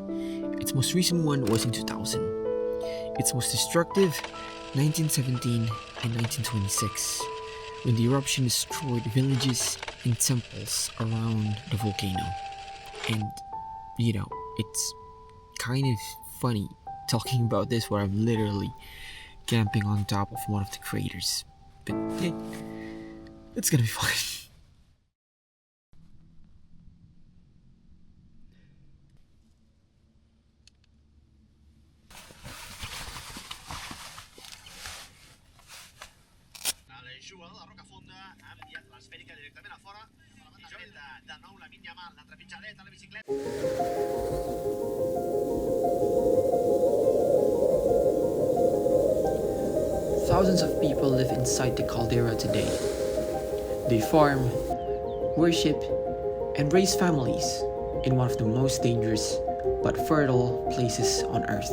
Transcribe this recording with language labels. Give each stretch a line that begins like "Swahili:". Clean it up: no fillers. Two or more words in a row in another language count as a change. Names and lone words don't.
English: Its most recent one was in 2000. Its most destructive, 1917 and 1926, when the eruption destroyed villages and temples around the volcano. And, it's kind of funny talking about this where I'm literally camping on top of one of the craters. But hey, it's gonna be fine.
Catalan: Jugador de roca fonda ha enviat l'esfèrica directament a fora. Jota de nou la Lamine Yamal, la trepitjadeta a la bicicleta.
English: Thousands of people live inside the caldera today. They farm, worship, and raise families in one of the most dangerous but fertile places on earth.